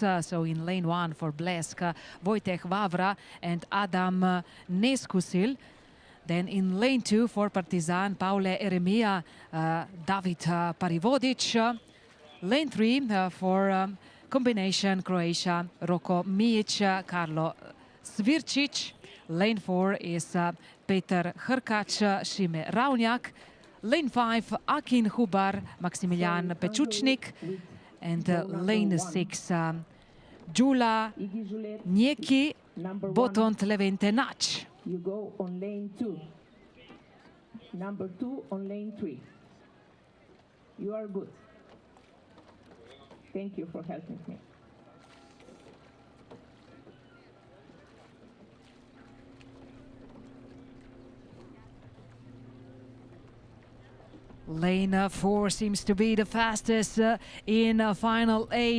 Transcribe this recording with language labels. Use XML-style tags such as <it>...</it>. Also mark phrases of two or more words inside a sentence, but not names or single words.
<en>So in lane 1 for Blesk, Wojtek Vavra and Adam Neskusil. Then in lane 2 for Partizan, Paule Eremia, David Parivodic. Lane 3 for combination Croatia, Roko Mijic, Karlo Svirčić. Lane 4 is Petar Hrkač, Šime Raunjak. Lane 5, Akin Hubar, Maximilian Pečučnik. And lane 6, Jula Njeki, Botont Levente Nac. You go on lane 2. Number 2 on lane 3. You are good. Thank you for helping me. Lane 4 seems to be the fastest in final A.</en>